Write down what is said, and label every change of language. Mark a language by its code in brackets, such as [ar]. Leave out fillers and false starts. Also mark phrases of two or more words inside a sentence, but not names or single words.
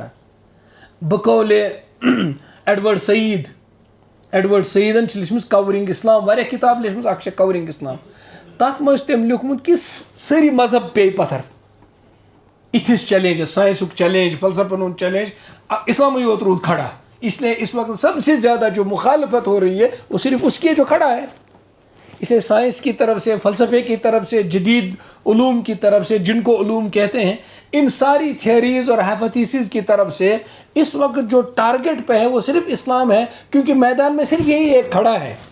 [ks] بقولِ ایڈوٲرڈ سعیدن چھِ لیچھمٕژ کورنگ اسلام, واریاہ کِتاب لیچھمٕژ, اکھ چھِ کورنگ اسلام. تتھ منٛز چھُ تٔمۍ لیوٗکھمُت کہِ سٲری مذہب پیٚیہِ پتھر. اِتھِس چیلینجس, ساینسُک چیلینج, فلسفن ہُنٛد چیلینج, اسلامٕے یوت روٗد کھڑا. [ur] اس لیے اس وقت سب سے زیادہ جو مخالفت ہو رہی ہے وہ صرف اس کی جو کھڑا ہے. اس لیے سائنس کی طرف سے، فلسفے کی طرف سے، جدید علوم کی طرف سے، جن کو علوم کہتے ہیں، ان ساری تھیوریز اور ہائپوتھیسز کی طرف سے اس وقت جو ٹارگٹ پہ ہے وہ صرف اسلام ہے، کیونکہ میدان میں صرف یہی ایک کھڑا ہے.